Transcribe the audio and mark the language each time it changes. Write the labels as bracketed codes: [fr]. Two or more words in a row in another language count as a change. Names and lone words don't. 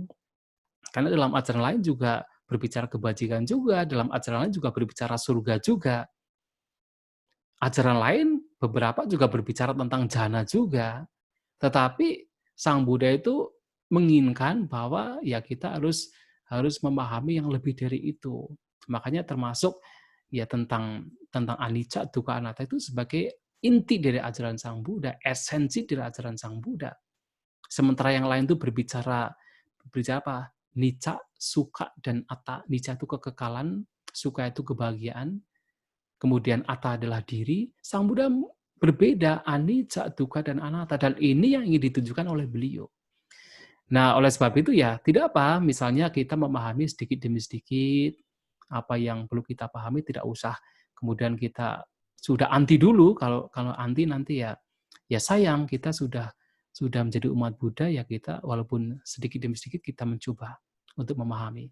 [id] Karena dalam ajaran lain juga berbicara kebajikan juga, dalam ajaran lain juga berbicara surga juga. Ajaran lain beberapa juga berbicara tentang jana juga. Tetapi Sang Buddha itu menginginkan bahwa ya kita harus memahami yang lebih dari itu. Makanya termasuk ya tentang [pi] anicca, dukkha, anatta [id] itu sebagai inti dari ajaran Sang Buddha, esensi dari ajaran Sang Buddha. Sementara yang lain itu berbicara apa? [pi] Nicca, sukha, dan atta. [id] Nicca itu kekekalan, sukha itu kebahagiaan, kemudian atta adalah diri. Sang Buddha berbeda, [pi] anicca, dukkha, dan anatta. [id] Dan ini yang ingin ditunjukkan oleh beliau. Nah, oleh sebab itu ya, tidak apa, misalnya kita memahami sedikit demi sedikit, apa yang perlu kita pahami, tidak usah kemudian kita sudah anti dulu, kalau anti nanti ya sayang, kita sudah menjadi umat Buddha, ya kita walaupun sedikit demi sedikit kita mencoba untuk memahami.